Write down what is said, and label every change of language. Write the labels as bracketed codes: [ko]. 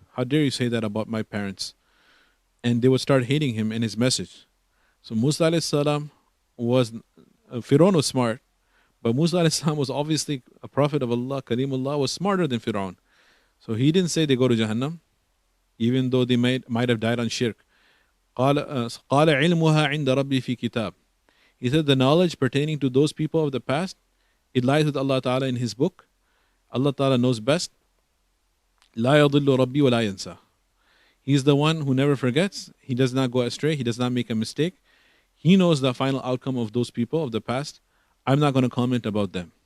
[en] How dare you say that about my parents? And they would start hating him and his message. So Musa alayhi salam Fir'aun was smart, but Musa alayhi salam was obviously a prophet of Allah, Kalimullah, was smarter than Fir'aun. So he didn't say they go to Jahannam, even though they might have died on shirk. [ar] قال علمها عند ربي في كتاب. [en] He said the knowledge pertaining to those people of the past, it lies with Allah Ta'ala in His book. Allah Ta'ala knows best. [ar] لا يضل ربي ولا ينسى. [en] He is the one who never forgets. He does not go astray. He does not make a mistake. He knows the final outcome of those people of the past. I'm not going to comment about them.